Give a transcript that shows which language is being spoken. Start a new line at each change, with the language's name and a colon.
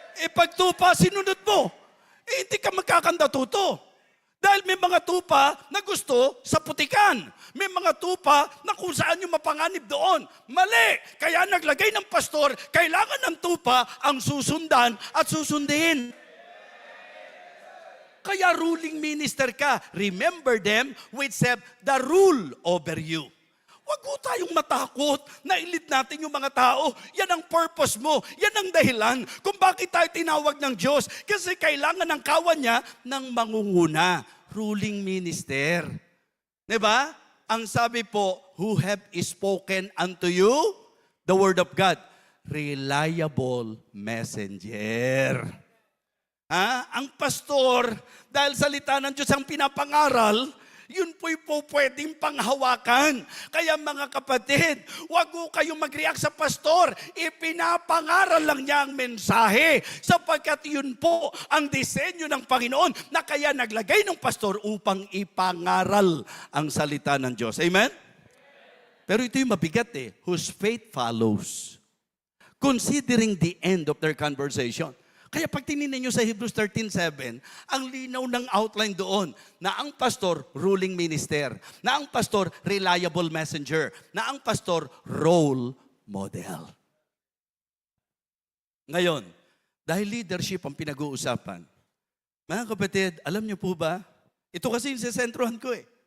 Filipino: Pag tupa, sinunod mo. Hindi ka magkakandatuto. Dahil may mga tupa na gusto sa putikan. May mga tupa na kung saan yung mapanganib doon. Mali! Kaya naglagay ng pastor, kailangan ng tupa ang susundan at susundin. Kaya ruling minister ka.
English: Remember them which have the rule over you.
Filipino: Huwag po tayong matakot na i-lead natin yung mga tao. Yan ang purpose mo. Yan ang dahilan kung bakit tayo tinawag ng Diyos. Kasi kailangan ng kawan niya ng mangunguna.
English: Ruling minister. Diba?
Filipino: Ang sabi po,
English: who have spoken unto you the word of God. Reliable messenger.
Filipino: Ang pastor, dahil salita ng Diyos ang pinapangaral, yun po'y po pwedeng panghawakan. Kaya mga kapatid, wag po kayong mag-react sa pastor. Ipinapangaral lang niya ang mensahe. Sapagkat yun po ang disenyo ng Panginoon na kaya naglagay ng pastor upang ipangaral ang salita ng Diyos. Amen? Pero ito yung mabigat
English: whose faith follows. Considering the end of their conversation.
Filipino: Kaya pag tinignan nyo sa Hebrews 13:7, ang linaw ng outline doon na ang pastor, ruling minister, na ang pastor, reliable messenger, na ang pastor, role model. Ngayon, dahil leadership ang pinag-uusapan, mga kapatid, alam niyo po ba, ito kasi yung sesentruhan ko eh.